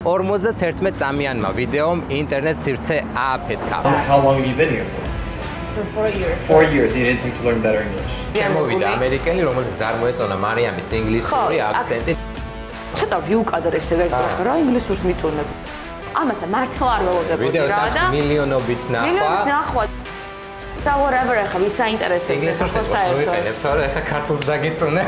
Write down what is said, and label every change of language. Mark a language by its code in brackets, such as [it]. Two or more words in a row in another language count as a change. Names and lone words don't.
[ka] 51 წამიანმა ვიდეომ ინტერნეტ სივრცე ააფეთქა. [en] How long have you been here For 4 years. 4 years. You didn't think to learn better English. [ka] მოვიდა ამერიკელი, რომელსაც არ მოეწონა მარიამის ინგლისური აქცენტი. ცოტა ვიუკადრე ესე ვერტყვა რა ინგლისურს მიწუნებ. ამასა მართლა არ ველოდებოდი რა და ვიდეოს აქვს მილიონობით ნახვა. და whatever ახლა ვის საინტერესებს ინგლისურს ვიყენებ, თორე ახლა ქართულს დაგიწუნებ.